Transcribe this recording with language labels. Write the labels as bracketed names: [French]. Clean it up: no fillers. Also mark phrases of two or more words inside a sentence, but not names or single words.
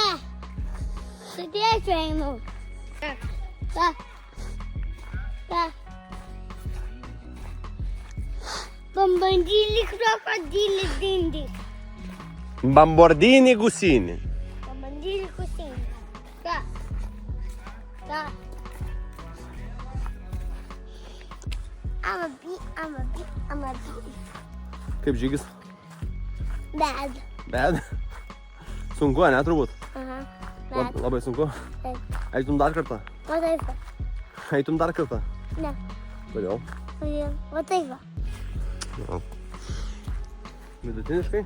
[Lithuanian] Sudėsiu einu. Ką? Bambandylį krokodylį dindį. Bambordini gusini. Bambandylį kusinį. Ką? [English] I'm a bee. [Lithuanian] Kaip žygis? [English] Bad. Bad. [Lithuanian] Sunku, ne, turbūt? [English] Aha. Bad. [Lithuanian] Labai sunku. Taip. Eitum dar kartą? Va taip va. Eitum dar kartą? Ne. Kodėl? Va taip va. Ja. Vidutiniškai?